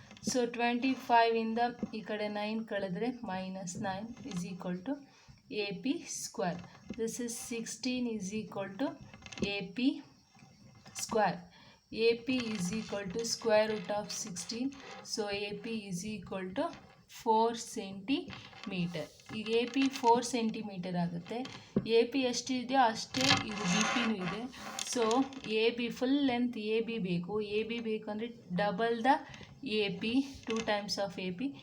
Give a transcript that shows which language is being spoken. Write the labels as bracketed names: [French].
[Kannada] So 25 ಇಂದ ಈ ಕಡೆ 9 ಕಳೆದ್ರೆ [English] -9 is equal to AP square. This is 16 is equal to AP square. AP is equal to square root of 16. So AP is equal to 4 centimeter. [Kannada] ಈಗ AP 4 centimeter ಆಗುತ್ತೆ. AP ಎಷ್ಟಿದೆಯೋ ಅಷ್ಟೇ ಇದು BPನೂ ಇದೆ. So AB full length AB ಬೇಕು. AB ಬೇಕು ಅಂದರೆ double the AP, [English] 2 times of AP.